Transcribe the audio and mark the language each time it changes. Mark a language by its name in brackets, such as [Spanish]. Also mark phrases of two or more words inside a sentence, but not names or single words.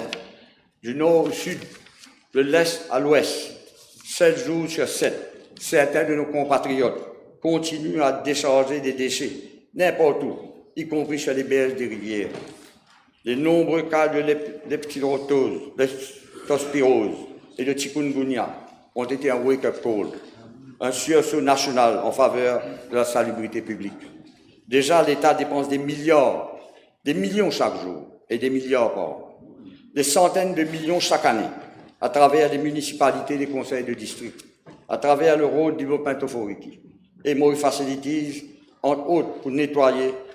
[French] Du nord au sud, de l'est à l'ouest, 7 jours sur 7, certains de nos compatriotes continuent à décharger des déchets n'importe où, y compris sur les berges des rivières. Les nombreux cas de leptospirose et de chikungunya ont été un [English] wake-up call, [French] un sursaut national en faveur de la salubrité publique. Déjà, l'État dépense des millions chaque jour et des milliards par an, des centaines de millions chaque année, à travers les municipalités et les conseils de district, à travers le rôle du Development Authority et Maui Facilities, entre autres, pour nettoyer.